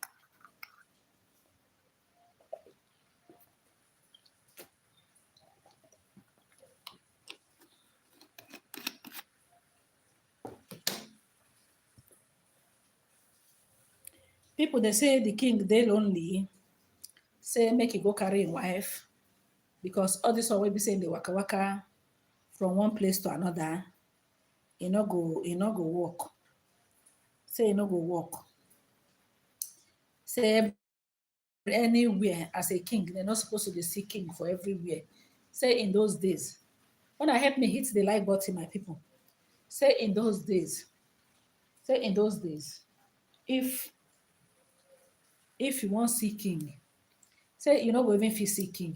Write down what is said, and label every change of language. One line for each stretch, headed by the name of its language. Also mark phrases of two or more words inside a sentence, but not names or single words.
Nigerian Pidgin: People dey say the king dey lonely, say make he go carry him wife, because all this one wey be say dey waka waka from one place to another, e no go work. Say e no go work. Say anywhere as a king, they're not supposed to be see king for everywhere. Say in those days, wanna help me hit the like button, my people. Say in those days, if you want see king, say you no go even fit see king.